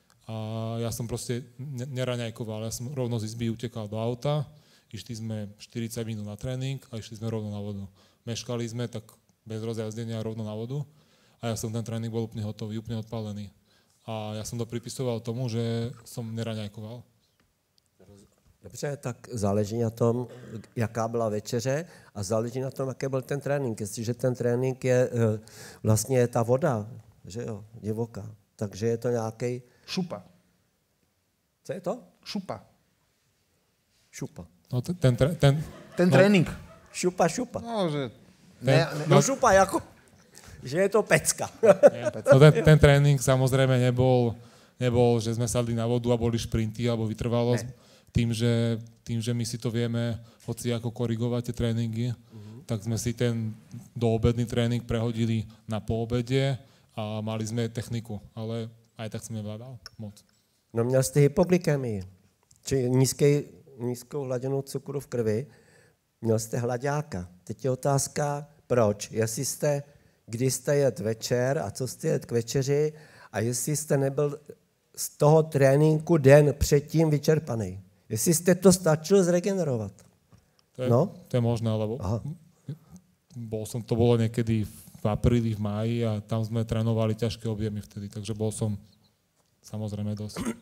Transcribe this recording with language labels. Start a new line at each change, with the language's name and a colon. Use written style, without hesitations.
Slovak: A ja som proste neraňajkoval, ja som rovno z izby utekal do auta, išli sme 40 minút na tréning a išli sme rovno na vodu. Meškali sme, tak bez rozjazdenia rovno na vodu a ja som ten tréning bol úplne hotový, úplne odpálený. A ja som to pripisoval tomu, že som neraňajkoval.
Czech: Dobře, tak záleží na tom, jaká byla večeře a záleží na tom, jaký byl ten trénink. Jestliže ten trénink je vlastně ta voda, že jo, divoká, takže je to nějaký... Šupa. Co je to? Šupa. Šupa. No ten trénink. Šupa. No, že... šupa jako, že je to pecka.
Slovak: No ten trénink samozrejme nebol, že sme sadli na vodu a boli šprinty alebo vytrvalosť. Tým, že my si to vieme hoci ako korigovať tie tréningy, tak sme si ten doobedný tréning prehodili na poobede a mali sme techniku, ale aj tak som nevládal moc.
Czech: No měl jste hypoglykemii, či nízkou hladinu cukru v krvi, měl jste hlaďáka. Teď je otázka, proč? Kdy jste jet večer a co jste jet k večeři a jestli jste nebyl z toho tréninku den předtím vyčerpaný. Jestli jste to stačil zregenerovat.
Slovak: To je možné, lebo to bolo niekedy v apríli, v máji a tam sme trénovali ťažké objemy vtedy, takže bol som samozrejme dosť.